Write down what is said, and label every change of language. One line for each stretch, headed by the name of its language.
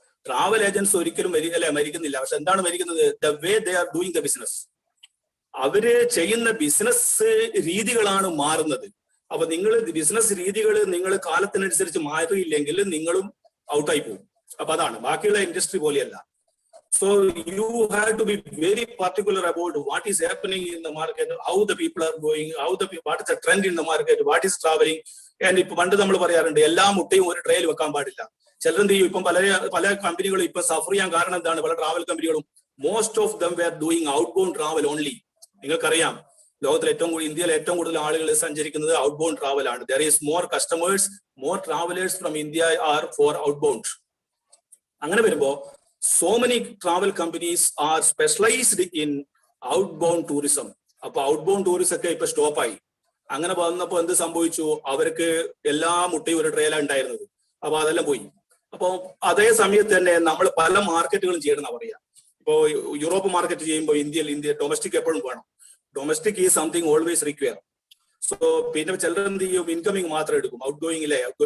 Malayalam: Travel agents ഒരിക്കലും മരിക്കുന്നില്ല, പക്ഷെ എന്താണ് മരിക്കുന്നത്?
English: The way they are doing the business.
Malayalam: അവര് ചെയ്യുന്ന ബിസിനസ് രീതികളാണ് മാറുന്നത്. അപ്പൊ നിങ്ങൾ ബിസിനസ് രീതികൾ നിങ്ങൾ കാലത്തിനനുസരിച്ച് മാറിയില്ലെങ്കിൽ നിങ്ങളും ഔട്ടായി പോകും. അപ്പൊ അതാണ്, ബാക്കിയുള്ള ഇൻഡസ്ട്രി പോലെയല്ല.
English: So you have to be very particular about what is happening in the market, how the people are going, what is the trend in the market, what is traveling.
Malayalam: And ഇപ്പൊ പണ്ട് നമ്മൾ പറയാറുണ്ട് എല്ലാ മുട്ടയും ഒരു ട്രേയിൽ വെക്കാൻ പാടില്ല. ചിലരെന്ത് ചെയ്യും, ഇപ്പം പല കമ്പനികളും ഇപ്പൊ സഫർ ചെയ്യാൻ കാരണം എന്താണ്? പല ട്രാവൽ കമ്പനികളും
English: Most of them were doing outbound travel only.
Malayalam: നിങ്ങൾക്കറിയാം ലോകത്തിൽ ഇന്ത്യയിൽ ഏറ്റവും കൂടുതൽ ആളുകൾ സഞ്ചരിക്കുന്നത് ഔട്ട് ബൗണ്ട് ട്രാവൽ ആണ്.
English: There is more customers, more travellers from India are for outbound.
Malayalam: അങ്ങനെ വരുമ്പോ
English: so many travel companies are specialized in outbound tourism.
Malayalam: അപ്പൊ outbound tourism ഒക്കെ ഇപ്പൊ സ്റ്റോപ്പായി. അങ്ങനെ വന്നപ്പോ എന്ത് സംഭവിച്ചു? അവർക്ക് എല്ലാ മുട്ടയും ഒരു ട്രേലാണ് ഉണ്ടായിരുന്നത്. അപ്പൊ അതെല്ലാം പോയി. അപ്പൊ അതേ സമയത്ത് തന്നെ നമ്മൾ പല മാർക്കറ്റുകളും ചെയ്യണമെന്നാ പറയാ. ഇപ്പോ യൂറോപ്പ് മാർക്കറ്റ് ചെയ്യുമ്പോൾ ഇന്ത്യ ഡൊമസ്റ്റിക് എപ്പോഴും വേണം.
English: Domestic is something always require.
Malayalam: So പിന്നെ ചിലർ എന്ത് ചെയ്യും, ഇൻകമിങ് മാത്രം എടുക്കും, ഔട്ട് ഗോയിങ്ങിലെ.